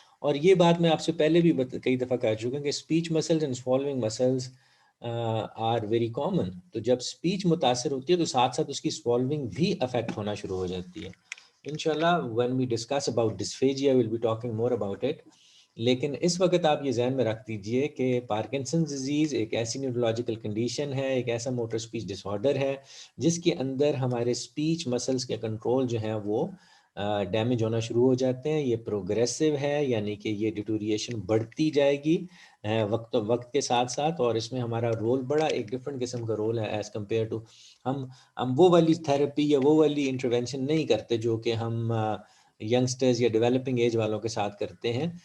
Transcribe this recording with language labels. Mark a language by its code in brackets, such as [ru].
[ur] اور یہ بات میں آپ سے پہلے بھی کئی دفعہ کہہ چکا ہوں کہ [en] Speech muscles and swallowing muscles are very common. [ur] تو جب اسپیچ متاثر ہوتی ہے تو ساتھ ساتھ اس کی سوالونگ بھی افیکٹ ہونا شروع ہو جاتی ہے. [en] انشاءاللہ when we discuss about dysphagia we'll be talking more about it. [ur] لیکن اس وقت آپ یہ ذہن میں رکھ دیجئے کہ پارکنسن ڈیزیز ایک ایسی نیورولوجیکل کنڈیشن ہے, ایک ایسا موٹر اسپیچ ڈس آرڈر ہے جس کے اندر ہمارے اسپیچ مسلس کے کنٹرول جو ہیں وہ ڈیمیج ہونا شروع ہو جاتے ہیں. یہ پروگریسو ہے, یعنی کہ یہ ڈیٹوریشن بڑھتی جائے گی وقت کے ساتھ ساتھ, اور اس میں ہمارا رول بڑا ایک ڈفرینٹ قسم کا رول ہے [en] as compared to [ur] ہم وہ والی تھراپی یا وہ والی انٹروینشن نہیں کرتے جو کہ ہم ینگسٹرز یا ڈیولپنگ ایج والوں کے ساتھ کرتے ہیں.